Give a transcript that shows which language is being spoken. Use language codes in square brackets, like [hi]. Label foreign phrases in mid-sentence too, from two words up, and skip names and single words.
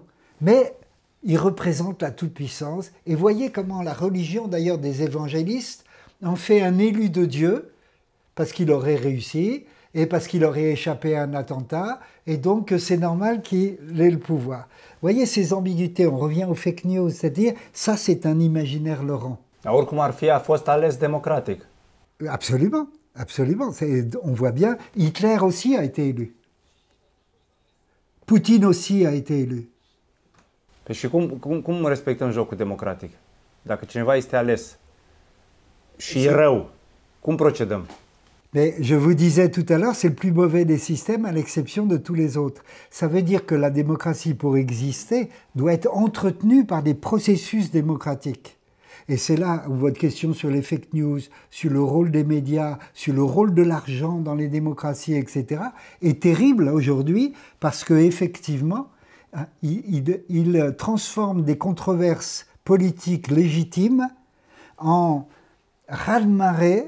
[fr] Mais il représente la toute-puissance. Et voyez comment la religion, d'ailleurs, des évangélistes, en fait un élu de Dieu, parce qu'il aurait réussi, et parce qu'il aurait échappé à un attentat, et donc c'est normal qu'il ait le pouvoir. Vous voyez ces ambiguïtés, on revient aux [en] fake news, [fr] c'est-à-dire, ça c'est un imaginaire Laurent. [ro] Oricum ar fi, a fost ales démocratique. [fr] Absolument, absolument. On voit bien, Hitler aussi a été élu. Poutine aussi a été élu. [ro] Păi și cum respectăm jocul democratic? Dacă cineva este ales și e rău, cum procedăm? [fr] Mais je vous disais tout à l'heure, c'est le plus mauvais des systèmes à l'exception de tous les autres. Ça veut dire que la démocratie, pour exister, doit être entretenue par des processus démocratiques. Et c'est là où votre question sur les [en] fake news, [fr] sur le rôle des médias, sur le rôle de l'argent dans les démocraties, etc., est terrible aujourd'hui parce qu'effectivement, il transforme des controverses politiques légitimes en raz-de-marée.